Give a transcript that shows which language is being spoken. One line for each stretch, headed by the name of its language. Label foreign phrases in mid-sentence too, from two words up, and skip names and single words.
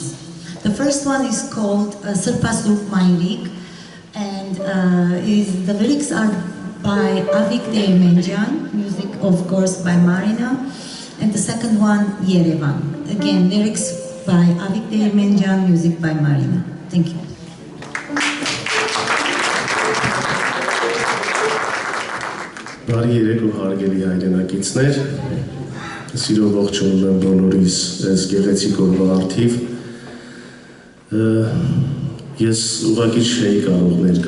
English: The The first one is called Sırpasuk Mayrik, and the lyrics are by Avik Değirmencan, music of course by Marina, and the second one, Yerevan. Again, lyrics by Avik Değirmencan, music by Marina. Thank you.
Armenian: Բարի երեկո հարգելի հայրենակիցներ, սիրով ողջունում եմ բոլորիս այս գեղեցիկ օրվա առթիվ։ Ես ուղղակի չէի կարող ներկա